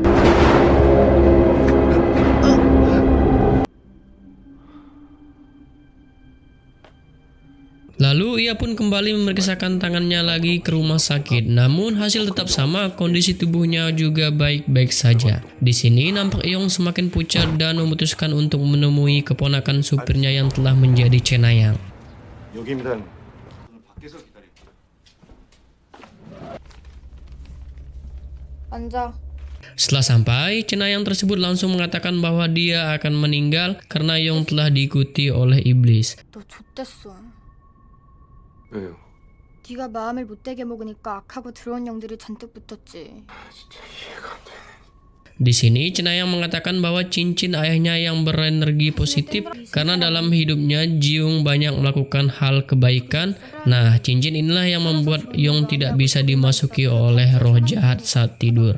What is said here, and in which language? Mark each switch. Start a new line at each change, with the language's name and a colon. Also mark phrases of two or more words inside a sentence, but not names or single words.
Indonesian: Lalu ia pun kembali memeriksakan tangannya lagi ke rumah sakit. Namun hasil tetap sama, kondisi tubuhnya juga baik-baik saja. Di sini nampak Yong semakin pucat dan memutuskan untuk menemui keponakan supirnya yang telah menjadi Cenayang.
Korean: 여기입니다. 밖에서 기다릴게요. 앉아.
Indonesian: Setelah sampai, Cenayang tersebut langsung mengatakan bahwa dia akan meninggal karena Yong telah diikuti oleh iblis.
Korean: 너 좆됐어. 왜요? 네가 마음을 못되게 먹으니까 악하고 더러운 영들이 잔뜩 붙었지.
Indonesian: Di sini Cenayang mengatakan bahwa cincin ayahnya yang berenergi positif karena dalam hidupnya Jiung banyak melakukan hal kebaikan. Nah, cincin inilah yang membuat Yong tidak bisa dimasuki oleh roh jahat saat tidur.